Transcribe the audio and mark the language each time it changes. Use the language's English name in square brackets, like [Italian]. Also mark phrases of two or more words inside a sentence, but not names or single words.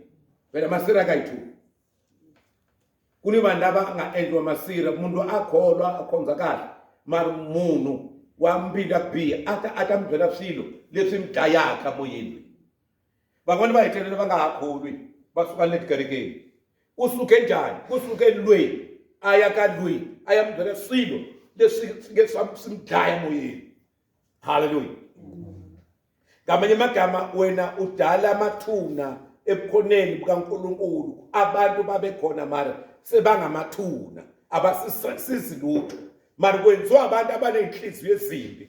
[Tsonga] phela masirha ka hi two ku ni vanhu lava nga endliwa masirha munhu a kholwa a khonza kahle mara munhu wa mbilu ya biha ata mi byela swilo leswi mi dlayaka moyeni van'wani va hetelela va nga ha kholwi va suka le tikerekeni u suke njhani ku suke lweyi a ya ka lweyi a ya mi byela swilo leswi swi mi dlaya moyeni. Haleluya. [Zulu] Ngamanye amagama wena udala amathuna ebukhoneni bukaNkulunkulu abantu babe khona mara sebangamathuna abasisizi lutho mara kwenziwa abantu abanenhliziyo ezimbi.